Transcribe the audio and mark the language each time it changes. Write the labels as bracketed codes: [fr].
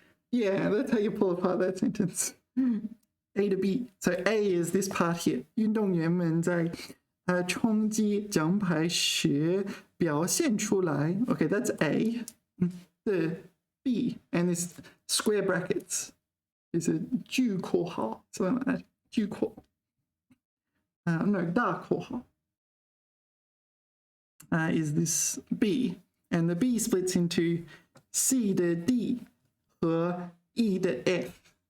[en] Yeah, that's how you pull apart that sentence. A to B. So A is this part here. [zh] 运动员们在冲击奖牌时表现出来。 [en] Okay, that's A. The B and this square brackets is a 句括号, something like that. [zh] 句括.No, 大括号. [en] Is this B, and the B splits into C to D 和 E to F.